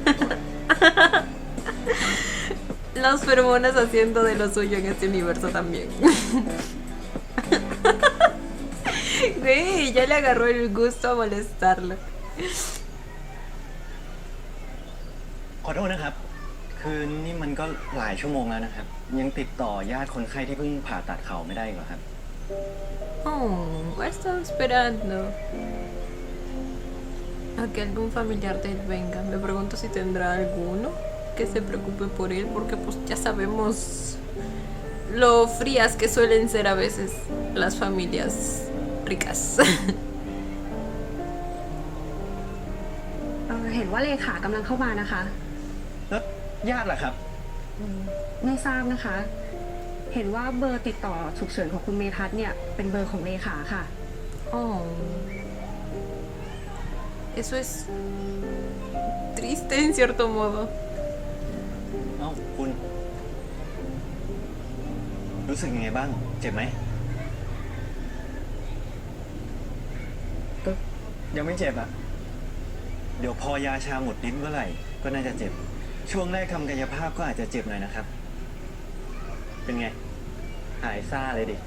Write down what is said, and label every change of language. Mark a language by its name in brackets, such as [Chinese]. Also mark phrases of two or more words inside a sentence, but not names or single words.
[Spanish] Los feromonas haciendo de lo suyo en este universo también. Güey, ya le agarró el gusto a molestarlo. [Thai] ขอโทษนะครับ คือนี่มันก็หลายชั่วโมงแล้วนะครับ ยังติดต่อญาติคนไข้ที่เพิ่งผ่าตัดเข่าไม่ได้อีกเหรอครับ [Spanish] Oh, estaba esperando a que algún familiar de él venga. Me pregunto si tendrá alguno que se preocupe por él, porque pues ya sabemos lo frías que suelen ser a veces las familias ricas. [Thai] เห็นว่าเลขากำลังเข้ามานะคะ แล้วญาติล่ะครับ ไม่ทราบนะคะ เห็นว่าเบอร์ติดต่อฉุกเฉินของคุณเมทัศน์เนี่ยเป็นเบอร์ของเลขาค่ะ [Spanish] Oh, eso es triste en cierto modo. [Thai] เอ้าคุณ รู้สึกยังไงบ้าง เจ็บไหม ก็ยังไม่เจ็บอะเดี๋ยวพอยาชาหมดฤทธิ์เมื่อไหร่ ก็น่าจะเจ็บ ช่วงแรกทำกายภาพก็อาจจะเจ็บหน่อยนะครับ เป็นไง หายซ่าเลยดิ